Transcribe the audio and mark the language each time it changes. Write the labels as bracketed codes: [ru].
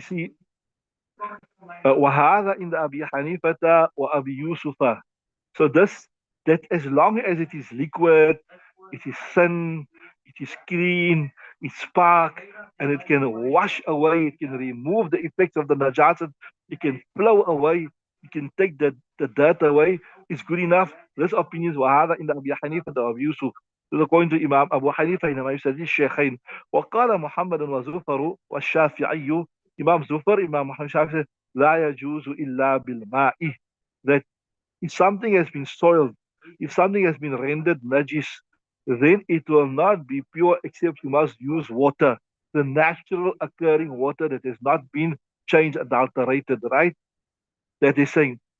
[ar] See, وهذا عند أبي حنيفة وأبي يوسف. [en] So this, that as long as it is liquid, it is thin, it is clean, it's spark, and it can wash away, it can remove the effects of the najasat, it can flow away, it can take the dirt away, it's good enough. This opinion is [ar] وهذا عند أبي حنيفة وأبي يوسف. [en] So according to Imam Abu Hanifa [ar] إنما يستدل الشيخين. وقال محمد وزفر والشافعي. [en] Imam Zufar, Imam Muhammad Shafi said, [ar] لا يجوز إلا بالماء. [en] That if something has been soiled, if something has been rendered najis, then it will not be pure except you must use water, the natural occurring water that has not been changed, adulterated, right? That is saying.